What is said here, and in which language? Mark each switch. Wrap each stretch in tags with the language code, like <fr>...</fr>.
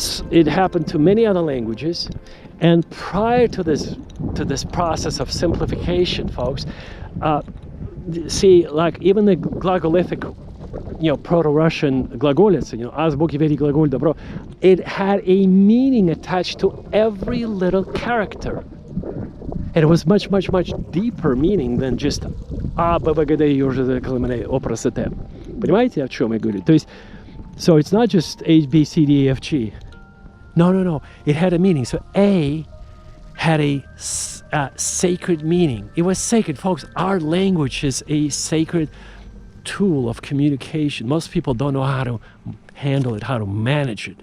<en>It happened to many other languages, and prior to this process of simplification, folks, see, like even the glagolithic, Proto-Russian glagolets,</en> <ru>азбуки вери глаголь добро,</ru> <en>it had a meaning attached to every little character. And it was much, much, much deeper meaning than just А, Б, В, Г, Д, Ё, Ж, З, К, Л, М, Н, О, П, Р, С, Т.</en> <ru>Понимаете, о чем я говорю? То есть,</ru> <en>so it's not just A, B, C, D, E, F, G. No. It had a meaning. So A had a sacred meaning. It was sacred, folks. Our language is a sacred tool of communication. Most people don't know how to handle it, how to manage it.</en>